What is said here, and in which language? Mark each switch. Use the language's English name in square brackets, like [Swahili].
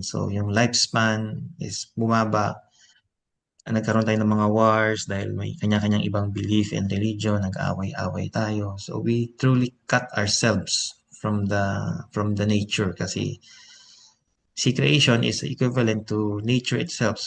[Filipino] So, yung lifespan is bumaba. Nagkaroon tayo ng mga wars dahil may kanya-kanyang ibang [English] belief and religion, [Filipino] nag-away-away tayo. [English] So, we truly cut ourselves from the nature [Filipino] kasi si [English] creation is equivalent to nature itself.